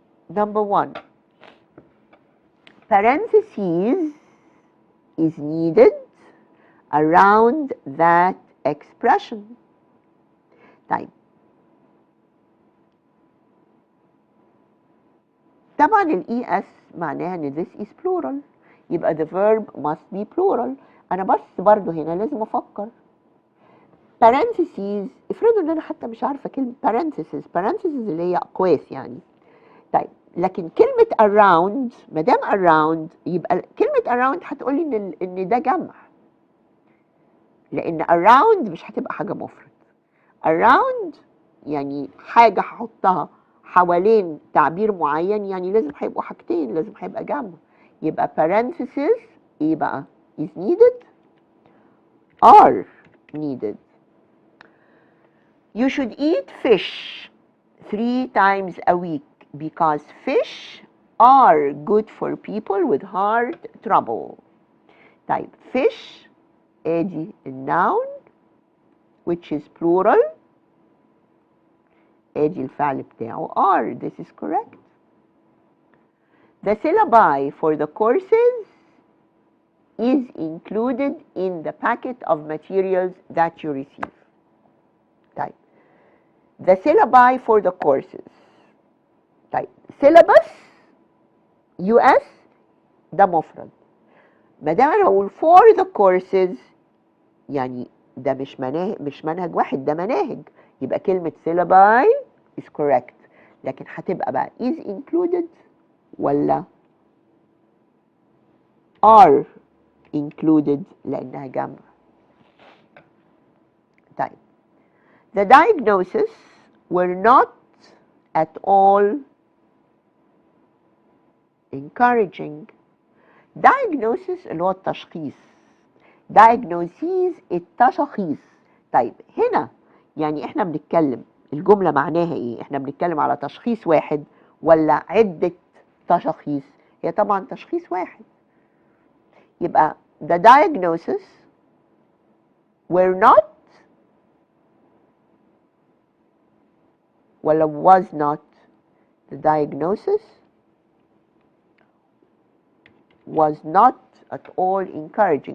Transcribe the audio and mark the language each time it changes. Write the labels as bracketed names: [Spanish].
[English] Number 1, parentheses is needed around that expression. [Arabic] طيب طبعا ال es معناها ان [English] this is plural، يبقى the verb must be plural. [Arabic] انا بس برضو هنا لازم افكر. parentheses، افرضوا ان انا حتى مش عارفه كلمه parentheses اللي هي اقواس يعني. طيب لكن كلمه around، ما دام around يبقى كلمه around هتقولي ان ده جمع، لان around مش هتبقى حاجه مفرد. around يعني حاجه هحطها حوالين تعبير معين، يعني لازم هيبقوا حاجتين، لازم هيبقى جمع. يبقى parentheses ايه بقى؟ is needed are needed. [English] You should eat fish 3 times a week because fish are good for people with heart trouble. [Arabic] طيب fish ادي النون [English] which is plural، [Arabic] ادي الفعل بتاعه are. [English] This is correct. The syllabi for the courses is included in the packet of materials that you receive. طيب the syllabi for the courses. [Arabic] طيب syllabus US ده مفرد، ما دام انا اقول [English] for the courses [Arabic] يعني ده مش منهج واحد، ده مناهج، يبقى كلمة syllabi [English] is correct. [Arabic] لكن هتبقى بقى is included ولا are included لأنها جمع. [English] طيب the diagnosis were not at all encouraging. diagnosis [Arabic] اللي هو التشخيص، diagnoses التشخيص. طيب هنا يعني احنا بنتكلم الجملة معناها ايه؟ احنا بنتكلم على تشخيص واحد ولا عدة تشخيص؟ هي طبعا تشخيص واحد. [English] يبقى the diagnosis were not [Arabic] ولا [English] was not. The diagnosis was not at all encouraging.